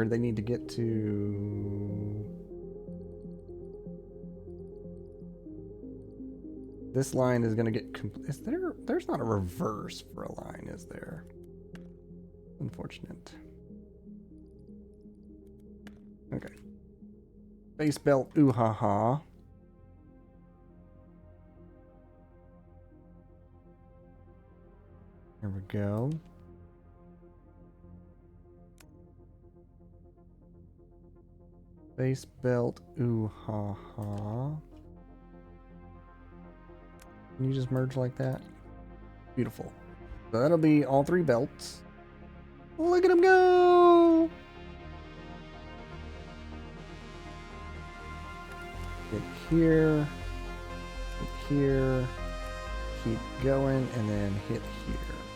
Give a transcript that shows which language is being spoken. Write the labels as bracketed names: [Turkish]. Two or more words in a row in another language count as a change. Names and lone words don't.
[English] They need to get to... This line is gonna get... Is there... There's not a reverse for a line, is there? Unfortunate. Okay. Base belt, ooh ha ha. There we go. Base belt, ooh ha ha. Can you just merge like that? Beautiful. So that'll be all 3 belts. Look at them go! Hit here, hit here, keep going, and then hit here.